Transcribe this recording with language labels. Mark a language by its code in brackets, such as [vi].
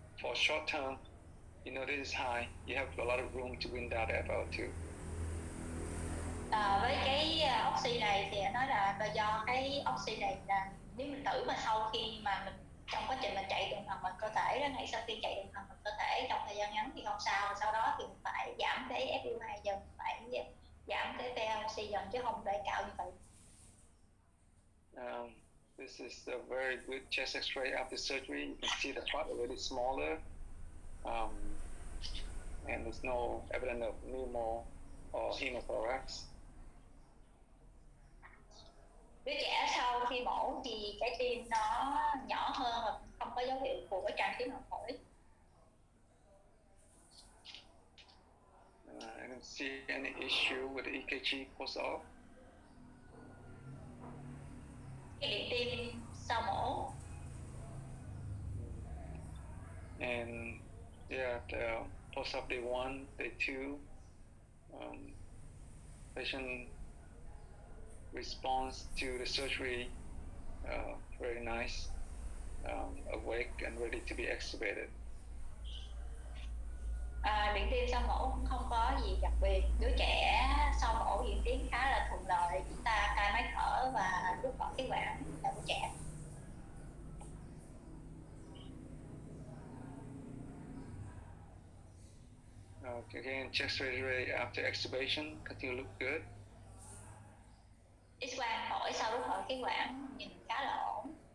[en] For short term, you know this is high. You have a lot of room to wean that about too. [vi] Với cái oxy này thì nói là do cái oxy này là nếu mình thử mà sau khi mà mình trong quá trình mình chạy tuần hoàn cơ thể đó, ngay sau khi chạy tuần hoàn cơ thể trong thời gian ngắn thì không sao, sau đó thì mình phải giảm cái FiO2 dần, phải giảm cái oxy dần chứ không để cao như vậy. [en] This is a very good chest X-ray after surgery. You can see the heart already smaller, and there's no evidence of pneumo or hemothorax. [vi] Đứa trẻ sau khi mổ thì cái tim nó nhỏ hơn và không có dấu hiệu của tràn khí màng phổi. [en] I don't see any issue with the EKG post-op. [vi] Cái điện tim sau mổ. [en] And yeah, the post-op day 1, day 2, patient response to the surgery very nice, awake and ready to be extubated. [vi] Điện tim sau mổ cũng không có gì đặc biệt, đứa trẻ sau mổ diễn tiến khá là thuận lợi, chúng ta cai máy thở và rút bỏ khí quản cho đứa trẻ. [en] Again, chest X-ray after extubation continue to look good. [vi] X-quang phổi sau rút khỏi khí quản nhìn khá là ổn.